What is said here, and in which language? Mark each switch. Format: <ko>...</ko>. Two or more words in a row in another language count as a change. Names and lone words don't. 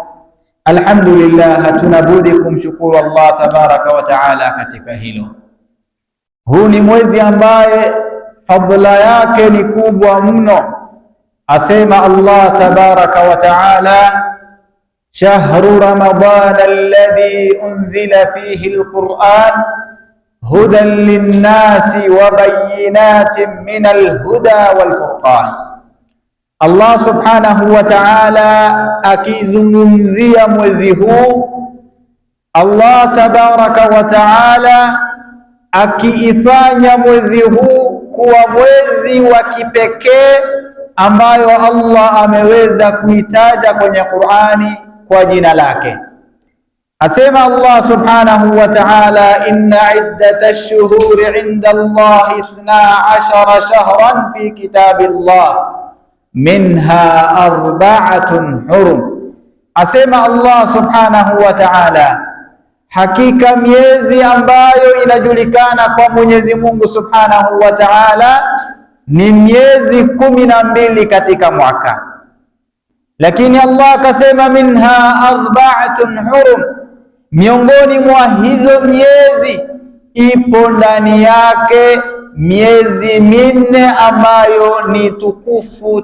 <sw>Alhamdulillah, hatuna budi kumshukuru</sw> <ar>الله تبارك وتعالى</ar> <sw>katika hilo. Huu ni mwezi ambaye fadhila yake ni kubwa mno.</sw> <ar>Asema الله تبارك وتعالى شهر رمضان الذي أنزل فيه القرآن هدى للناس وبينات من الهدى والفرقان. الله سبحانه وتعالى</ar> <sw>akizungumzia mwezi huu,</sw> <ar>الله تبارك وتعالى</ar> <sw>akiifanya mwezi huu kuwa mwezi wa kipekee ambayo Allah ameweza kuitaja kwenye Qur'ani kwa jina lake.</sw> <ar>Asema الله سبحانه وتعالى إن عدة الشهور عند الله 12 شهرا في كتاب الله منها أربعة حرم.</ar> <sw>Asema</sw> <ar>الله سبحانه وتعالى,</ar> <sw>hakika miezi ambayo inajulikana kwa Mwenyezi Mungu</sw> <ar>سبحانه وتعالى</ar> <sw>ni miezi 12 katika mwaka, lakini Allah akasema</sw> <ar>منها أربعة حرم,</ar> <sw>miongoni mwa hizo miezi ipo ndani yake miezi minne ambayo ni tukufu.</sw>